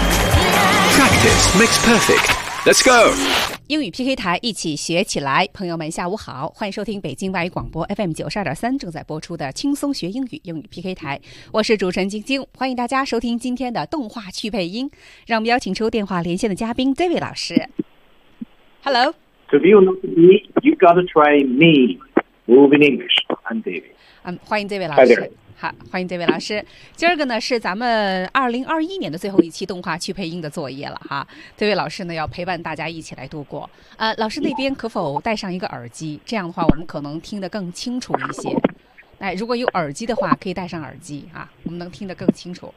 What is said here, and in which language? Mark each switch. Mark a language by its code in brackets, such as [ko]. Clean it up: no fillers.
[en] Practice makes perfect. Let's go. [zh] 英语 PK 台，一起学起来。朋友们下午好，欢迎收听北京外语广播 FM 92.3正在播出的轻松学英语英语 PK 台，我是主持人晶晶，欢迎大家收听今天的动画趣配音。让我们邀请出电话连线的嘉宾 David 老师。Hello [en] To be or not to be, you gotta try me. Move in English, I'm David、 [zh] 欢迎 David 老师。欢迎 David 老师。今儿个呢是咱们2021年的最后一期动画趣配音的作业了哈。 David 老师呢要陪伴大家一起来度过。老师那边可否戴上一个耳机？这样的话我们可能听得更清楚一些。哎，如果有耳机的话可以戴上耳机啊，我们能听得更清楚。